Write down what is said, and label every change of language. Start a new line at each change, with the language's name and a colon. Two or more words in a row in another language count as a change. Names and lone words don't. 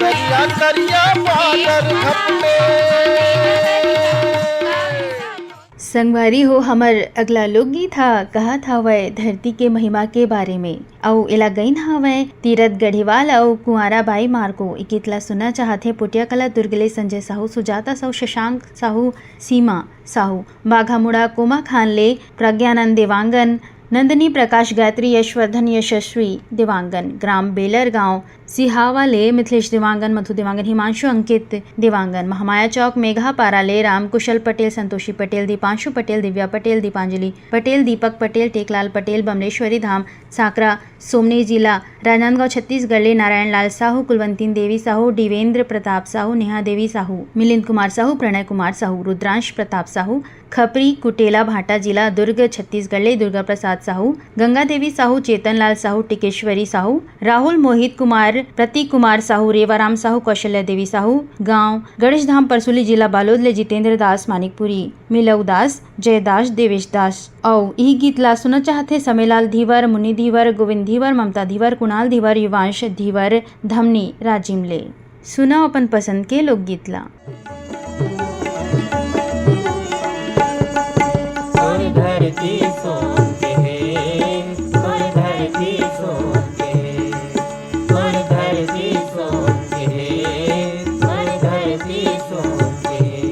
Chhattisgarhi: करिया करिया बादर खपटे। संगवारी हो, हमर अगला लोकगीत हा कहा था वह धरती के महिमा के बारे में। औ एला गईन हावय तीरथ गढ़ीवाल और कुंवारा बाई मार्को। ई गीत ला सुनना चाहते पुटिया कला दुर्गले संजय साहू, सुजाता साहू, शशांक साहू, सीमा साहू, बाघा मुड़ा, कोमा खान ले, प्रज्ञानंद देवांगन, नंदनी प्रकाश, गायत्री, यशवर्धन, यशस्वी देवांगन, ग्राम बेलर गांव सिहावाले, मिथिलेश देवांगन, मधु देवांगन, हिमांशु अंकित देवांगन, महामाया चौक, मेघा पाराले, राम कुशल पटेल, संतोषी पटेल, दीपांशु पटेल, दिव्या पटेल, दीपांजलि पटेल, दीपक पटेल, टेकलाल पटेल, बमलेश्वरी धाम, साकरा, सोमनी जिला, राजनांदगांव, छत्तीसगढ़ ले, नारायण लाल साहू, कुलवंतीन देवी साहू, दिवेंद्र प्रताप साहू, नेहा देवी साहू, मिलिंद कुमार साहू, प्रणय कुमार साहू, रुद्रांश प्रताप साहू, खपरी कुटेला भाटा जिला दुर्ग छत्तीसगढ़ ले, दुर्गा प्रसाद साहू, गंगा देवी साहू, चेतन लाल साहू, टिकेश्वरी साहू, राहुल मोहित कुमार, प्रतीक कुमार साहू, रेवाराम साहू, कौशल्या देवी साहू, गांव गणेश धाम, परसुली जिला बालोद ले, जितेंद्र दास मानिकपुरी, मिलऊ दास, जयदास, देवेश दास। और यही गीत ला सुनना चाहते समेलाल धीवर, मुनि धीवर, गोविंद धीवर, ममता धीवर, कुणाल धीवर, युवांश धीवर, धमनी राजिम ले। सुना अपन पसंद के लोकगीत ला। धरती सोन के है, और धरती सोन के है, और धरती सोन के है, और धरती सोन के है।